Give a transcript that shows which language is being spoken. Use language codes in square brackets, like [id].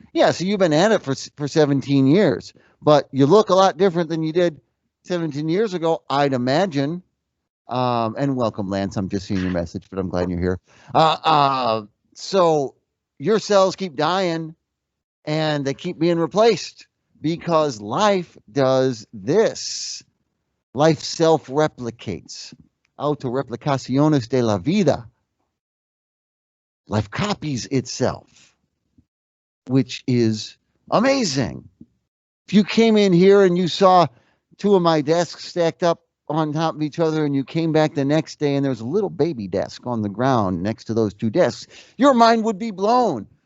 [en] Yeah, so you've been at it for 17 years. But you look a lot different than you did 17 years ago, I'd imagine. And welcome, Lance. I'm just seeing your message, but I'm glad you're here. So your cells keep dying and they keep being replaced because life does this. Life self-replicates. [es] Autoreplicaciones de la vida. [en] Life copies itself, which is amazing. If you came in here and you saw two of my desks stacked up on top of each other and you came back the next day and there's a little baby desk on the ground next to those two desks, your mind would be blown.